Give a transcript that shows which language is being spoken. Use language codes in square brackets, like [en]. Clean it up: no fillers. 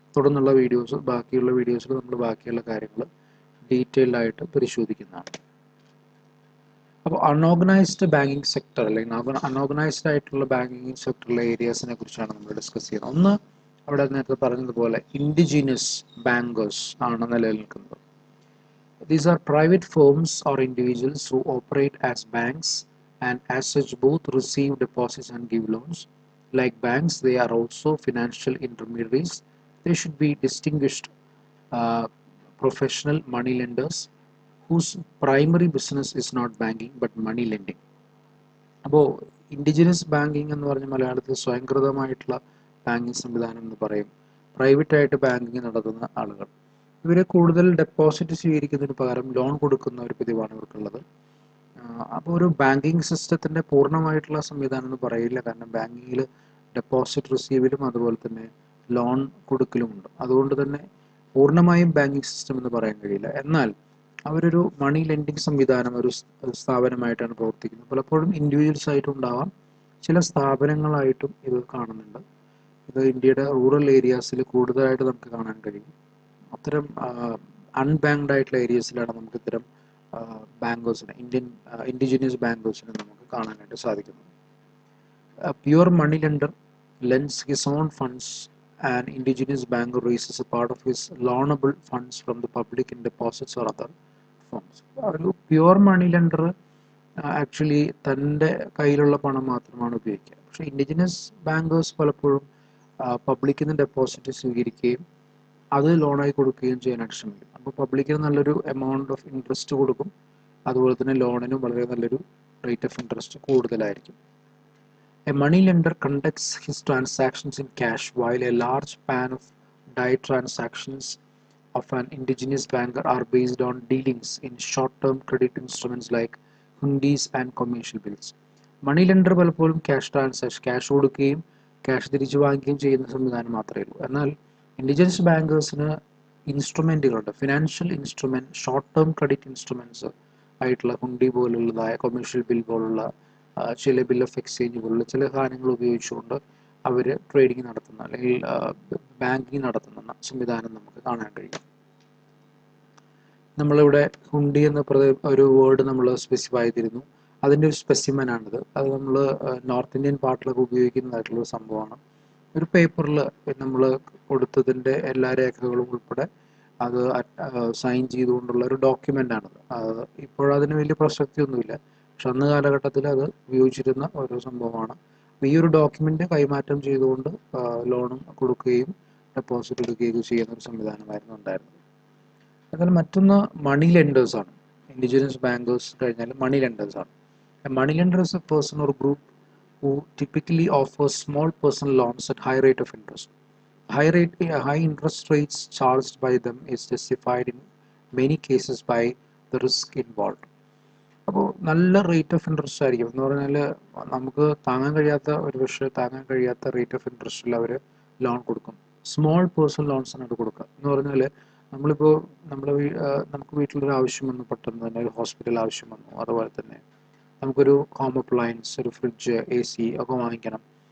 [ml] തുടർന്നുള്ള ബാക്കിയുള്ള വീഡിയോസിൽ നമ്മൾ ബാക്കിയുള്ള കാര്യങ്ങൾ ഡീറ്റെയിൽഡ് ആയിട്ട് പരിശോധിക്കുന്നതാണ്. അപ്പോൾ അൺഓർഗനൈസ്ഡ് ബാങ്കിങ് സെക്ടർ അല്ലെങ്കിൽ അൺഓർഗനൈസ്ഡ് ആയിട്ടുള്ള ബാങ്കിങ് സെക്ടറിലെ ഏരിയാസിനെ കുറിച്ചാണ് നമ്മൾ ഡിസ്കസ് ചെയ്യുന്നത്. ഒന്ന്, അവിടെ നേരത്തെ പറഞ്ഞതുപോലെ ഇൻഡിജിനസ് ബാങ്കേഴ്സ് ആണ് നിലനിൽക്കുന്നത്. [en] These are private firms or individuals who operate as banks and as such both receive deposits and give loans. Like banks, they are also financial intermediaries. They should be distinguished uh, professional money lenders whose primary business is not banking but money lending. [ml] അപ്പോൾ indigenous banking എന്ന് പറഞ്ഞ മലയാളത്തിൽ സ്വയംകൃതമായിട്ടുള്ള banking സംവിധാനം എന്ന് പറയും. പ്രൈവറ്റായിട്ട് banking നടത്തുന്ന ആളുകൾ, ഇവർ കൂടുതൽ ഡെപ്പോസിറ്റ് സ്വീകരിക്കുന്നതിന് പകരം ലോൺ കൊടുക്കുന്ന ഒരു പതിവാണ് ഇവർക്കുള്ളത്. അപ്പോൾ ഒരു ബാങ്കിങ് സിസ്റ്റത്തിൻ്റെ പൂർണ്ണമായിട്ടുള്ള സംവിധാനം എന്ന് പറയില്ല. കാരണം ബാങ്കിങ്ങിൽ ഡെപ്പോസിറ്റ് റിസീവലും അതുപോലെ തന്നെ ലോൺ കൊടുക്കലുമുണ്ട്. അതുകൊണ്ട് തന്നെ പൂർണ്ണമായും ബാങ്കിങ് സിസ്റ്റം എന്ന് പറയാൻ കഴിയില്ല. എന്നാൽ അവരൊരു മണി ലെൻഡിങ് സംവിധാനം ഒരു സ്ഥാപനമായിട്ടാണ് പ്രവർത്തിക്കുന്നത്. പലപ്പോഴും ഇൻഡിവിജ്വൽസ് ആയിട്ടും ഉണ്ടാവാം, ചില സ്ഥാപനങ്ങളായിട്ടും ഇത് കാണുന്നുണ്ട്. ഇത് ഇന്ത്യയുടെ റൂറൽ ഏരിയാസിൽ കൂടുതലായിട്ട് നമുക്ക് കാണാൻ കഴിയും. അത്തരം അൺബാങ്ക്ഡ് ആയിട്ടുള്ള ഏരിയസിലാണ് നമുക്ക് ഇത്തരം ബാങ്കേഴ്സിനെ ഇൻഡിജിനിയസ് ബാങ്കേഴ്സിനെ നമുക്ക് കാണാനായിട്ട് സാധിക്കുന്നത്. [en] Pure money lender lends his own funds. An indigenous banker raises a part of his loanable funds from the public in deposits or other forms. [ml] ഒരു പ്യുവർ മണി ലെൻഡർ ആക്ച്വലി തൻ്റെ കയ്യിലുള്ള പണം മാത്രമാണ് ഉപയോഗിക്കുക. പക്ഷേ ഇൻഡിജിനസ് ബാങ്കേഴ്സ് പലപ്പോഴും പബ്ലിക്കിൽ നിന്ന് ഡെപ്പോസിറ്റ് സ്വീകരിക്കുകയും അത് ലോണായി കൊടുക്കുകയും ചെയ്യാനായിട്ട് ശ്രമിക്കും. അപ്പോൾ പബ്ലിക്കിന് നല്ലൊരു എമൗണ്ട് ഓഫ് ഇൻട്രസ്റ്റ് കൊടുക്കും, അതുപോലെ തന്നെ ലോണിനും വളരെ നല്ലൊരു റേറ്റ് ഓഫ് ഇൻട്രസ്റ്റ് കൂടുതലായിരിക്കും. [en] A money lender conducts his transactions in cash, while a large span of die transactions of an indigenous banker are based on dealings in short-term credit instruments like hundis and commercial bills. [ml] Money lender പലപ്പോഴും cash കൊടുക്കുകയും cash തിരിച്ചു വാങ്ങുകയും ചെയ്യുന്ന സംവിധാനം മാത്രമേ ഉള്ളൂ. എന്നാൽ indigenous ബാങ്കേഴ്സിന് ഇൻസ്ട്രുമെൻറ്റുകളുണ്ട്, financial instrument, short term credit instruments ആയിട്ടുള്ള ഹുണ്ടി പോലുള്ളതായ കൊമേഴ്ഷ്യൽ ബിൽ പോലുള്ള ചില ബിൽ ഓഫ് എക്സ്ചേഞ്ച് പോലുള്ള ചില കാര്യങ്ങൾ ഉപയോഗിച്ചുകൊണ്ട് അവർ ട്രേഡിംഗ് നടത്തുന്ന അല്ലെങ്കിൽ ബാങ്കിങ് നടത്തുന്ന സംവിധാനം നമുക്ക് കാണാൻ കഴിയും. നമ്മളിവിടെ ഹുണ്ടി എന്ന ഒരു വേർഡ് നമ്മൾ സ്പെസിഫൈ ചെയ്തിരുന്നു. അതിൻ്റെ ഒരു സ്പെസിമെനാണിത്. അത് നമ്മൾ നോർത്ത് ഇന്ത്യൻ പാർട്ടിലൊക്കെ ഉപയോഗിക്കുന്നതായിട്ടുള്ള സംഭവമാണ്. ഒരു പേപ്പറിൽ നമ്മൾ കൊടുത്തതിൻ്റെ എല്ലാ രേഖകളും ഉൾപ്പെടെ അത് സൈൻ ചെയ്തുകൊണ്ടുള്ള ഒരു ഡോക്യുമെൻ്റാണിത്. ഇപ്പോഴതിന് വലിയ പ്രസക്തിയൊന്നുമില്ല, പക്ഷെ അന്ന് കാലഘട്ടത്തിൽ അത് ഉപയോഗിച്ചിരുന്ന ഒരു സംഭവമാണ്. ഈ ഒരു ഡോക്യുമെൻ്റ് കൈമാറ്റം ചെയ്തുകൊണ്ട് ലോണും കൊടുക്കുകയും ഡെപ്പോസിറ്റ് എടുക്കുകയും ചെയ്യുന്ന ഒരു സംവിധാനമായിരുന്നു ഉണ്ടായിരുന്നത്. എന്നാൽ മറ്റൊന്ന് മണി ലെൻഡേഴ്സാണ്. ഇൻഡിജിനസ് ബാങ്കേഴ്സ് കഴിഞ്ഞാൽ മണി ലെൻഡേഴ്സാണ്. [en] Money lender is a person or group who typically offers small personal loans at high rate of interest. High interest rates charged by them is justified in many cases by the risk involved. [ml] അപ്പോൾ നല്ല rate of interest ആയിരിക്കും എന്ന് പറഞ്ഞാൽ നമുക്ക് താങ്ങാൻ കഴിയാത്ത rate of ഇൻട്രസ്റ്റിൽ our loan കൊടുക്കും. Small personal ലോൺസിനായിട്ട് കൊടുക്കുക എന്ന് പറഞ്ഞാൽ നമ്മളിപ്പോൾ നമുക്ക് വീട്ടിലൊരു ആവശ്യം വന്നു, പെട്ടെന്ന് തന്നെ ഒരു ഹോസ്പിറ്റൽ ആവശ്യം വന്നു, അതുപോലെ തന്നെ നമുക്കൊരു ഹോം അപ്ലയൻസ്, ഒരു ഫ്രിഡ്ജ്, AC ഒക്കെ വാങ്ങിക്കണം.